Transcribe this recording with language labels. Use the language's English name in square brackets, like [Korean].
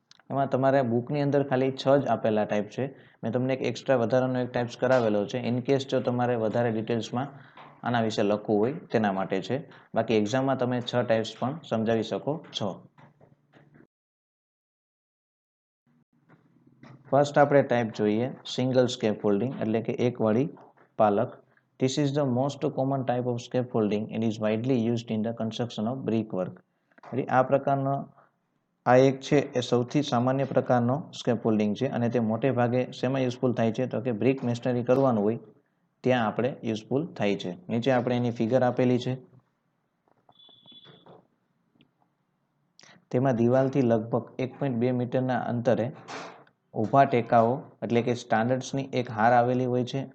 [Gujarati] એમાં તમારે બુકની અંદર ખાલી 6 જ આપેલા ટાઈપ છે. મેં તમને એક એક્સ્ટ્રા વધારાનો એક ટાઈપ્સ કરાવેલો છે ઇન કેસ જો તમારે વધારે ડિટેલ્સમાં આના વિશે લખવું હોય તેના માટે છે. બાકી એક્ઝામમાં તમે 6 ટાઈપ્સ પણ સમજાવી શકો છો. ફર્સ્ટ આપણે ટાઈપ જોઈએ સિંગલ સ્કેફોલ્ડિંગ, એટલે કે એક વાળી પાલખ. [English] This is the most common type of scaffolding and is widely used in the construction of brickwork. [Gujarati] આ પ્રકારનો આ એક છે એ સૌથી સામાન્ય પ્રકારનો સ્કેફોલ્ડિંગ છે અને તે મોટે ભાગે શેમાં યુઝફુલ થાય છે તો કે બ્રિક મેશનરી કરવાનું હોય ત્યાં આપણે યુઝફુલ થાય છે. નીચે આપણે એની ફિગર આપેલી છે. તેમાં દિવાલથી લગભગ 1.2 મીટરના અંતરે ઊભા ટેકાઓ એટલે કે સ્ટાન્ડર્ડ્સની એક હાર આવેલી હોય છે.